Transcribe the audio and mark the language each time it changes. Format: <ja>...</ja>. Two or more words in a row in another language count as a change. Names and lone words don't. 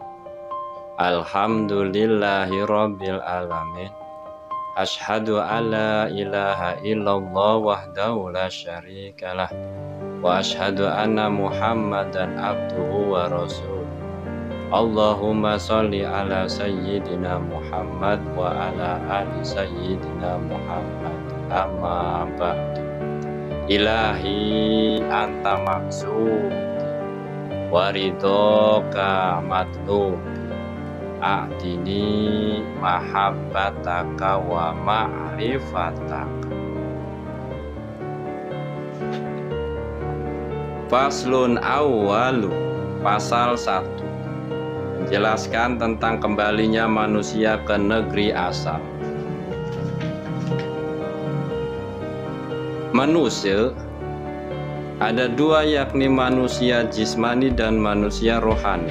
<ar>الحمد لله رب العالمين. أشهد أن لا إله إلا الله وحده لا شريك له وأشهد أن محمدا عبده ورسوله. اللهم صل على سيدنا محمد وعلى آل سيدنا محمد. أما بعد. إلهي أنت مقصود ورضاك مطلوب أعطني محبتك ومعرفتك. فصل أول,</ar> <id>pasal 1, menjelaskan tentang kembalinya manusia ke negeri asal. Manusia ada dua, yakni manusia jismani dan manusia rohani.</id>